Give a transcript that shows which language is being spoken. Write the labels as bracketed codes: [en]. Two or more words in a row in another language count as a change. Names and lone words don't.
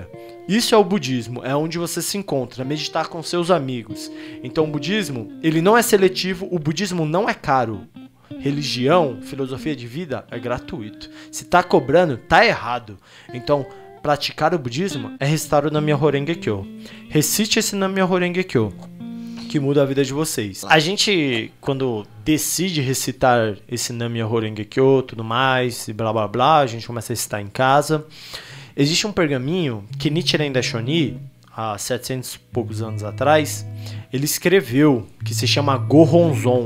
[pt] Isso é o budismo, é onde você se encontra, meditar com seus amigos. Então o budismo, ele não é seletivo, o budismo não é caro. Religião, filosofia de vida é gratuito. Se tá cobrando, tá errado. Então, praticar o budismo é recitar o Nam-myoho Renge-kyo. Recite esse Nam-myoho Renge-kyo, que muda a vida de vocês. A gente, quando decide recitar esse Nam-myoho Renge-kyo, tudo mais, e blá blá blá, a gente começa a recitar em casa. Existe um pergaminho que Nichiren Daishonin, há 700 e poucos anos atrás, ele escreveu, que se chama Gohonzon.